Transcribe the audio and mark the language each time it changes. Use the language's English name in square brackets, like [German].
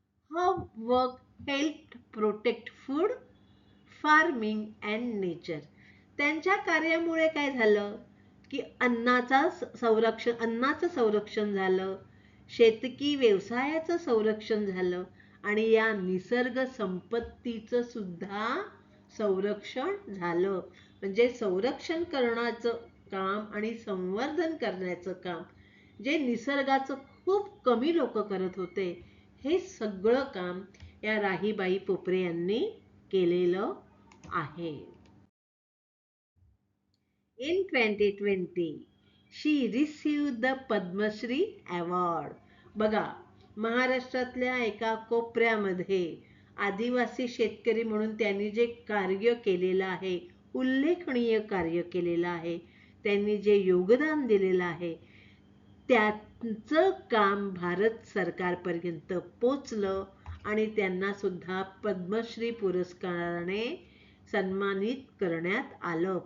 [English] How work helped protect food, farming and nature. [Marathi] त्यांच्या कार्यामुळे काय झालं? की अन्नाचं संरक्षण झालं, शेतकी व्यवसायाचं संरक्षण झालं आणि या निसर्ग संपत्तीचं सुद्धा संरक्षण झालं. म्हणजे संरक्षण करण्याचं काम आणि संवर्धन करण्याचं काम जे निसर्गाचं खूप कमी लोक करत होते, हे सगळं काम या राहीबाई पोपरे यांनी केलेलं आहे. [English] In 2020, she received the Padma Shri award. [Marathi] बघा, महाराष्ट्रातल्या एका कोपऱ्यामध्ये आदिवासी शेतकरी म्हणून त्यांनी जे कार्य केलेलं आहे, उल्लेखनीय कार्य केलेलं आहे, त्यांनी जे योगदान दिलेलं आहे, त्यांचं काम भारत सरकारपर्यंत पोचलं आणि त्यांना सुद्धा पद्मश्री पुरस्काराने सन्मानित करण्यात आलं.